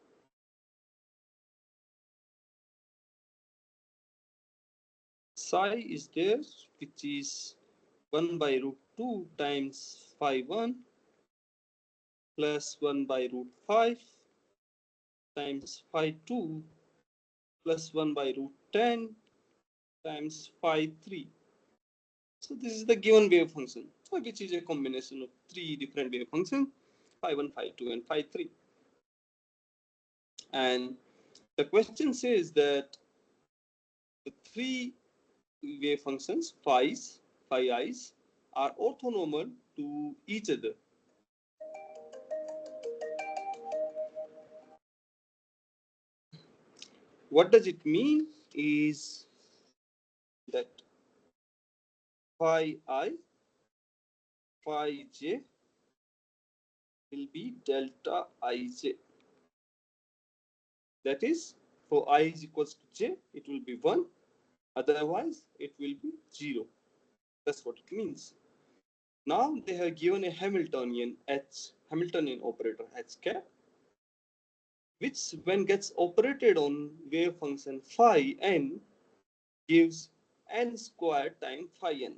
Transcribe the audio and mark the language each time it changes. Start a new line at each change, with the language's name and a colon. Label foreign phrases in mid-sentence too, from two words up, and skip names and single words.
English: psi is there, which is 1 by root 2 times phi 1 plus 1 by root 5 times phi 2 plus 1 by root 10 times phi 3. So this is the given wave function, which is a combination of three different wave functions, phi 1, phi 2, and phi 3. And the question says that the three wave functions, phi i's, are orthonormal to each other. What does it mean is that phi I, phi j will be delta ij. That is, for I is equals to j, it will be 1. Otherwise, it will be 0. That's what it means. Now they have given a Hamiltonian operator h cap, which when gets operated on wave function phi n gives n squared times phi n.